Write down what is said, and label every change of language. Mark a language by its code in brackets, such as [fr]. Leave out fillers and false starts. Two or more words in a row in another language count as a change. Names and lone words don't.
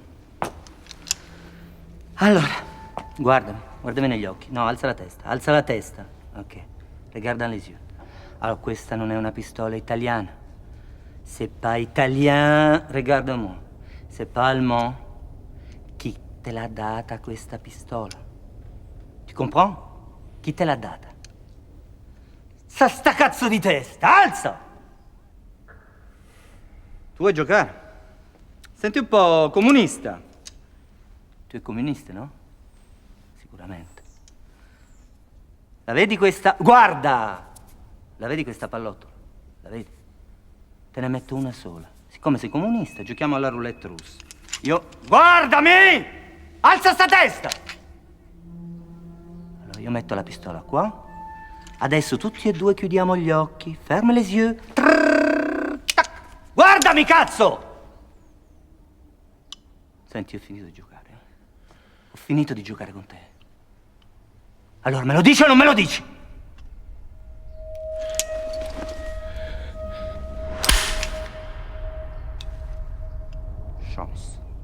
[it] Allora, guardami negli occhi. No, alza la testa. [fr] Ok, regarde dans les yeux. [it] Allora, questa non è una pistola italiana. [fr] C'est pas italien, regarde-moi. C'est pas allemand. [it] Chi te l'ha data questa pistola? [fr] Tu comprends? [it] Chi te l'ha data? Sta cazzo di testa, alza! Tu vuoi giocare? Senti un po' comunista. Tu è comunista, no? Sicuramente. La vedi questa... Guarda! La vedi questa pallottola? La vedi? Te ne metto una sola. Siccome sei comunista, giochiamo alla roulette russa. Io... Guardami! Alza sta testa! Allora io metto la pistola qua. Adesso tutti e due chiudiamo gli occhi. [fr] Ferme les yeux. Trrr, tac. [it] Guardami, cazzo! Senti, ho finito di giocare. Ho finito di giocare con te. Allora, me lo dici o non me lo dici? Chance.